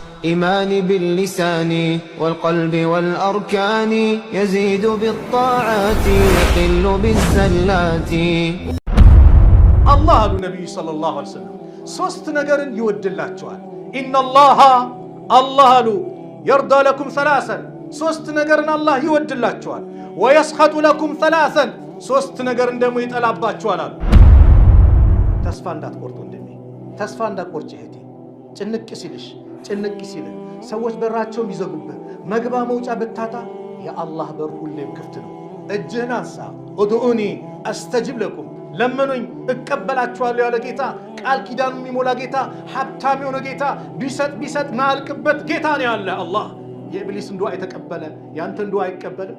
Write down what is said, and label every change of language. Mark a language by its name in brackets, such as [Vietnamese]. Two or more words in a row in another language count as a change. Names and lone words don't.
[Arabic] إيمان باللسان والقلب والأركان يزيد بالطاعات يقل بالزلات. الله النبي صلى الله عليه وسلم [Amharic] ሶስት ነገርን ይወድላችኋል። ኢነላሃ አላህ አሉ [Arabic] يرضى لكم ثلاثا [Amharic] ሶስት ነገርን አላህ ይወድላችኋል። [Arabic] ويسخط لكم ثلاثا [Amharic] ሶስት ነገርን ደግሞ ይጠላባችኋል አሉ። ተስፋ እንዳትቆርጡ እንደኔ ተስፋ እንዳትቆርጪ እህቴ። ጭንቅ ሲልሽ ጭንቅ ሲል ሰዎች በራቸውን ይዘጉብህ መግባ መውጫ ብታጣ የአላህ በር ሁሌም ክፍት ነው። እጅህን አንሳ። [Arabic] ادعوني أستجب لكم [Amharic] ለምኑኝ እቀበላችኋለሁ ያለ ጌታ፣ ቃል ኪዳኑን የሚሞላ ጌታ፣ ሀብታም የሆነ ጌታ፣ ቢሰጥ ማያልቅበት ጌታ ነው ያለ አላህ። የኢብሊስን ዱዓ የተቀበለ ያንተን ዱዓ አይቀበልም?